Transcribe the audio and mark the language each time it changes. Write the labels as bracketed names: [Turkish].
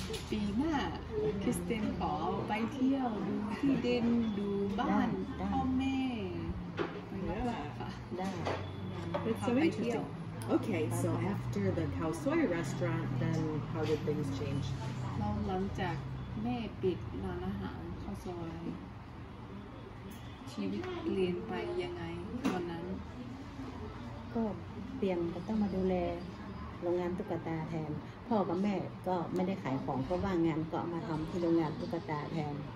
[Thai] ปีหน้าคริสเตนขอไปเที่ยวดูที่ดินดูบ้านพ่อแม่ไปค่ะ ได้ [English] That's so interesting. Okay, so after the Khao Soi restaurant, then how did things change? [Thai] เราหลังจากแม่ปิดร้านอาหารข้าวซอยชีวิตเปลี่ยนไปยังไงตอนนั้น ก็เปลี่ยนก็ต้องมาดูแลโรงงานตุ๊กตาแทน พ่อกับแม่ก็ไม่ได้ขายของเพราะว่างงานก็มาทำที่โรงงานตุ๊กตาแทน